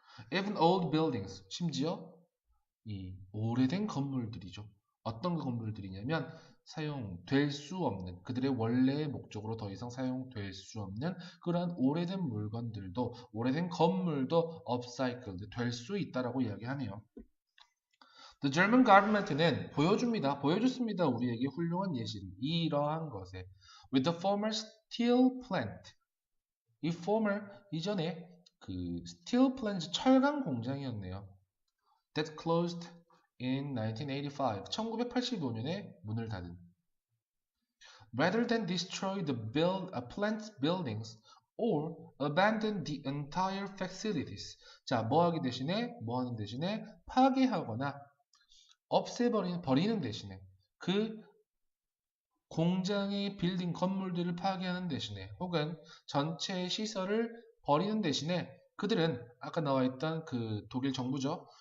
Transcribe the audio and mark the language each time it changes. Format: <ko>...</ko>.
<en>Even old buildings,</en> <ko>심지어 이 오래된 건물들이죠. 어떤 건물들이냐면 사용될 수 없는, 그들의 원래의 목적으로 더 이상 사용될 수 없는 그러한 오래된 물건들도, 오래된 건물도 upcycled, 될 수 있다라고 이야기하네요.</ko> <en>The German government는</en> <ko>보여줬습니다. 우리에게 훌륭한 예시를. 이러한 것에</ko> <en>with the former steel plant, 이 former</en> <ko>이전에 그</ko> <en>steel plant</en> <ko>철강 공장이었네요.</ko> <en>That closed in 1985,</en> <ko>1985년에 문을 닫은.</ko> <en>Rather than destroy the plant's buildings or abandon the entire facilities.</en> <ko>자, 뭐 하는 대신에 파괴하거나 버리는 대신에 그 공장의 빌딩 건물들을 파괴하는 대신에 혹은 전체 시설을 버리는 대신에 그들은 아까 나와 있던 그 독일 정부죠.</ko>